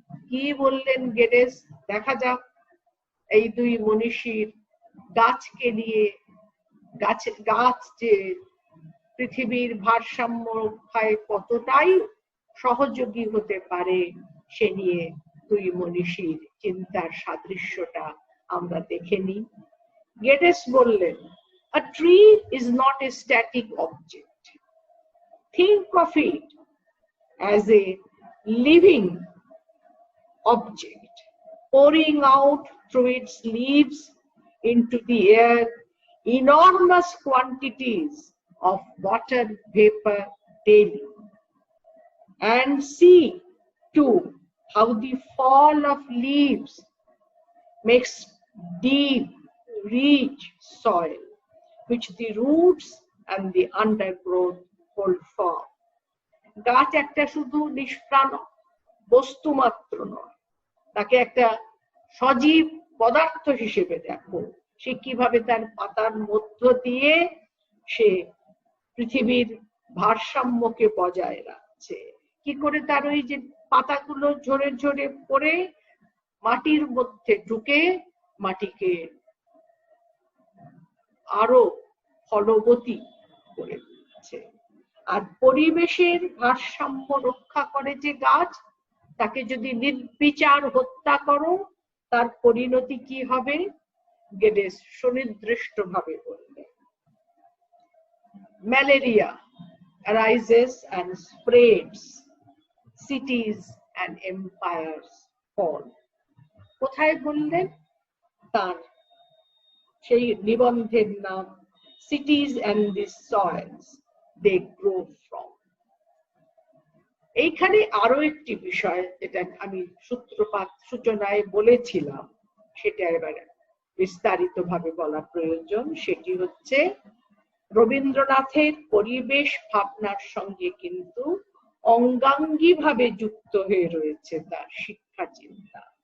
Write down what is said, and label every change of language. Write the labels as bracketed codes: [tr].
[bn] কি বললেন গেডেস? দেখা যাক এই দুই মনীষীর গাছকে নিয়ে, গাছ যে পৃথিবীর ভারসাম্য রক্ষায় কতটাই সহযোগী হতে পারে, সে নিয়ে দুই মনীষীর চিন্তার সাদৃশ্যটা আমরা দেখে নিই। গেডেস বললেন, [en] a tree is not a static object. Think of it as a living object, pouring out through its leaves into the air enormous quantities of water vapor daily. And see too how the fall of leaves makes deep, rich soil, which the roots and the undergrowth hold firm. [bn] গাছ একটা শুধু নিষ্প্রাণ বস্তু মাত্র নয়, তাকে একটা সজীব পদার্থ হিসেবে দেখো। সে কিভাবে তার পাতার মধ্য দিয়ে সে পৃথিবীর ভারসাম্যকে বজায় রাখছে, কি করে তার ওই যে পাতাগুলো ঝরে ঝরে পড়ে মাটির মধ্যে ঢুকে মাটিকে আরো ফলবতী করে দিচ্ছে। আর পরিবেশের ভারসাম্য রক্ষা করে যে গাছ, তাকে যদি নির্বিচার হত্যা করো, তার পরিণতি কি হবে? গেডেস সুনির্দিষ্ট ভাবে বললেন, malaria [en] arises and spreads, cities and empires fall. [bn] কোথায় বললেন? তার সেই নিবন্ধের নাম [en] cities and the soils they grow from. [bn] এইখানে আরো একটি বিষয়, যেটা আমি সূত্রপাত সূচনায় বলেছিলাম, সেটা এবারে বিস্তারিত ভাবে বলা প্রয়োজন। সেটি হচ্ছে রবীন্দ্রনাথের পরিবেশ ভাবনার সঙ্গে কিন্তু অঙ্গাঙ্গী ভাবে যুক্ত হয়ে রয়েছে তার শিক্ষা চিন্তা।